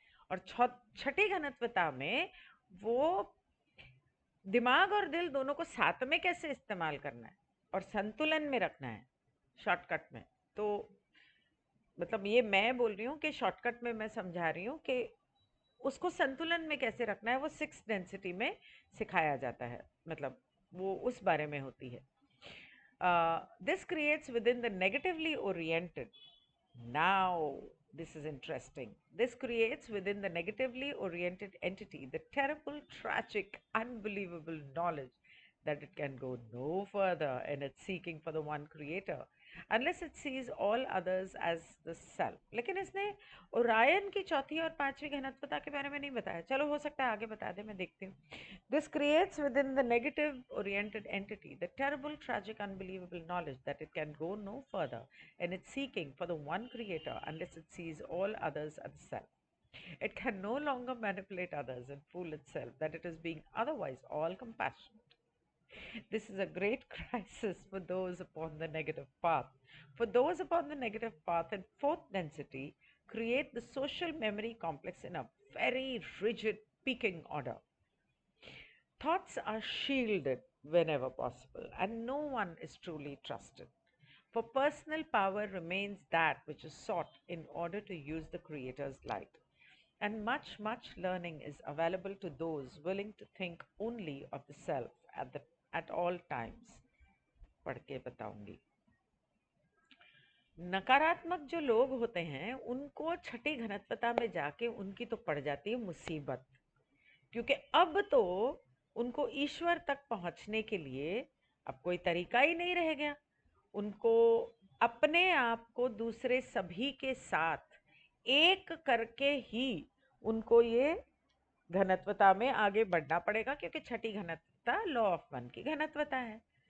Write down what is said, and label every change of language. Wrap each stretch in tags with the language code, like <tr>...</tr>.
<hi>और छठी घनत्वता में वो दिमाग और दिल दोनों को साथ में कैसे इस्तेमाल करना है और संतुलन में रखना है शॉर्टकट में। तो मतलब ये मैं बोल रही हूँ कि शॉर्टकट में मैं समझा रही हूँ कि उसको संतुलन में कैसे रखना है वो सिक्स डेंसिटी में सिखाया जाता है, मतलब वो उस बारे में होती है।</hi> <en>This creates within the negatively oriented, now this is interesting, this creates within the negatively oriented entity the terrible, tragic, unbelievable knowledge that it can go no further in its seeking for the one creator unless it sees all others as the self.</en> <hi>लेकिन इसने Orion की चौथी और पांचवी घनत्वता के बारे में नहीं बताया। चलो हो सकता है आगे बता दे, मैं देखती हूँ।</hi> <en>This creates within the negative oriented entity the terrible, tragic, unbelievable knowledge that it can go no further in its seeking for the one creator unless it sees all others as self. It can no longer manipulate others and fool itself that it is being otherwise all compassionate. This is a great crisis for those upon the negative path. For those upon the negative path in fourth density, create the social memory complex in a very rigid peaking order. Thoughts are shielded whenever possible, and no one is truly trusted. For personal power remains that which is sought in order to use the Creator's light. And much, much learning is available to those willing to think only of the self at all times.</en> <hi>पढ़ के बताऊंगी। नकारात्मक जो लोग होते हैं उनको छठी घनत्वता में जाके उनकी तो पड़ जाती है मुसीबत, क्योंकि अब तो उनको ईश्वर तक पहुंचने के लिए अब कोई तरीका ही नहीं रह गया। उनको अपने आप को दूसरे सभी के साथ एक करके ही उनको ये घनत्वता में आगे बढ़ना पड़ेगा, क्योंकि छठी घनत्वता लॉ ऑफ वन की घनत्वता है।</hi>